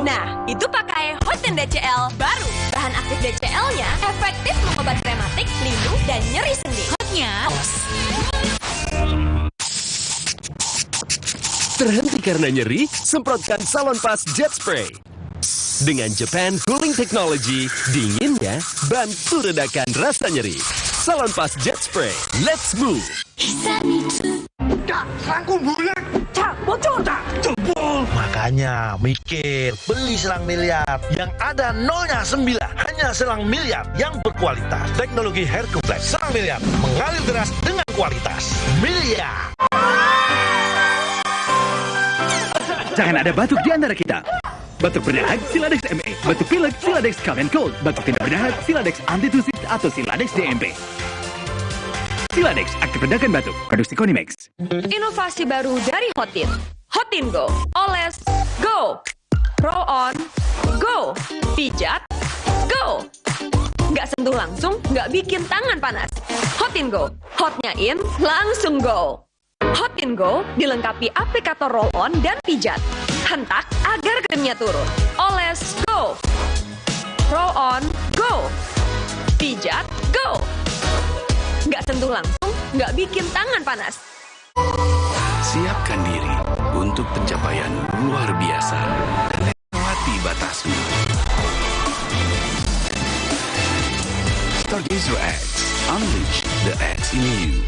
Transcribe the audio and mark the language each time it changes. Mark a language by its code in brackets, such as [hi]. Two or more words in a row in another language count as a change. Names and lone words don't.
[id] nah, itu pakai Hotin DCL baru. Bahan aktif DCL-nya efektif mengobati rematik, lindung, dan nyeri sendi. Hotnya terhenti karena nyeri, semprotkan Salonpas Jet Spray. Dengan [en] Japan Cooling Technology, [id] dinginnya bantu redakan rasa nyeri. Salonpas Jet Spray, [en] let's move. [id] Tak, serangku bulat. Tak, bocor tak, jempol. Makanya mikir, beli selang miliar yang ada nolnya 9. Hanya selang miliar yang berkualitas. Teknologi Hercules selang miliar mengalir deras dengan kualitas. Miliar. Jangan ada batuk di antara kita. Batuk berdahak, Siladex ME. Batuk pilek, Siladex Cough and Cold. Batuk tidak berdahak, Siladex Antitusif atau Siladex DMP. Siladex, aktif redakan batuk. Produksi Konimax. Inovasi baru dari Hotin. Hotin Go. Oles, go. Roll on, go. Pijat, go. Nggak sentuh langsung, nggak bikin tangan panas. Hotin Go. Hotnya in, langsung go. Hotin Go dilengkapi aplikator roll-on dan pijat. Hentak agar krimnya turun. Oles, go. Roll-on, go. Pijat, go. Nggak sentuh langsung, nggak bikin tangan panas. Siapkan diri untuk pencapaian luar biasa dan lewati batasmu. Stargazer X, [en] unleash the X in you.